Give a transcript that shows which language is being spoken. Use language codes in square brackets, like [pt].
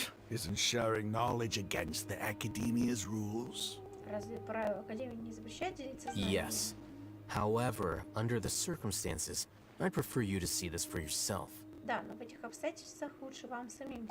[en] Isn't sharing knowledge against the academia's rules? [ru] Разве правила Академии не запрещают делиться знаниями? [en] Yes. However, under the circumstances, I'd prefer you to see this for yourself. [ru] Да, но в этих обстоятельствах лучше вам самим.